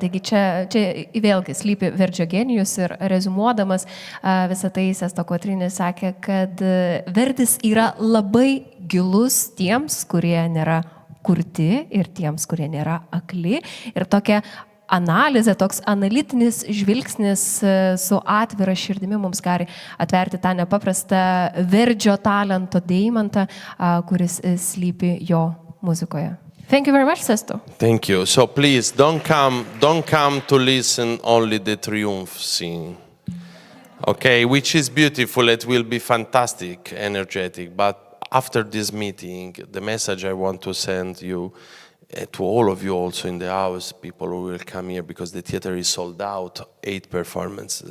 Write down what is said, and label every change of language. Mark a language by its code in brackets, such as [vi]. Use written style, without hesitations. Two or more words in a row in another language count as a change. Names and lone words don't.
[lt] Taigi čia vėlgi slypi Verdžio genijus ir rezumuodamas visą tai Sesto Quatrini sakė, kad Verdis yra labai gilus tiems, kurie nėra kurti ir tiems, kurie nėra akli. Ir tokia analizė, toks analitinis žvilgsnis su atvira širdimi mums gali atverti tą nepaprastą Verdžio talento deimantą, kuris slypi jo muzikoje. [en] Thank you very much, Sesto. Thank you. So please don't come to listen only the triumph scene. Okay, which is beautiful, it will be fantastic, energetic, but after this meeting, the message I want to send you, to all of you also in the house, people who will come here, because the theater is sold out, 8 performances.